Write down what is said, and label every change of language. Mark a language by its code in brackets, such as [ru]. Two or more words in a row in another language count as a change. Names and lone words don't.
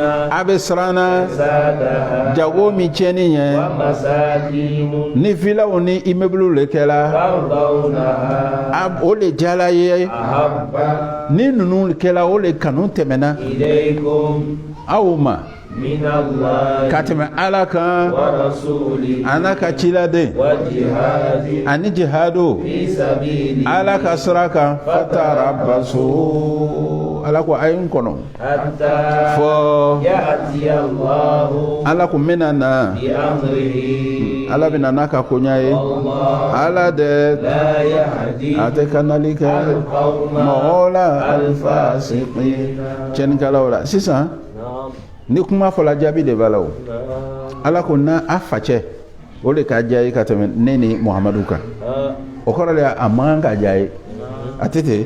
[bm] a bɛ siranna [ar] كسادها [bm] jago min tiɲɛni ɲɛ [ar] ومساكين [bm] ni filaw ni immeuble le kɛla [ar] ترضونها [bm] o le jala ye [ar] أحب [bm] ni ninnu kɛla o le kanu tɛmɛna [ar] إليكم [bm] aw ma [ar] من الله [bm] ka tɛmɛ ala kan [ar] ورسوله [bm] a n'a ka ciladen [ar] وجهاد [bm] ani jihado [ar] في سبيله [bm] ala ka sira kan fatarabaso ala ko a ye n kɔnɔ [ar] حتى [bm] fɔ [ar] يأتي الله [bm] ala ko n bɛna na [ar] بأمره [bm] ala bɛna n'a ka koɲa ye [ar] والله [bm] ala de [ar] لا يهدي [bm] a tɛ kanali kɛ [ar] القوم [bm] mɔgɔw la [ar] الفاسقين [bm] cɛnikɛlaw la sisan [ar] نعم [bm] ni kuma fɔla jaabi de b'a la o [ar] نعم [bm] ala ko na a facɛ o de ka diya ye ka tɛmɛ ne ni muhamadu kan o kɔrɔ de a man kan ka diya ye a tɛ ten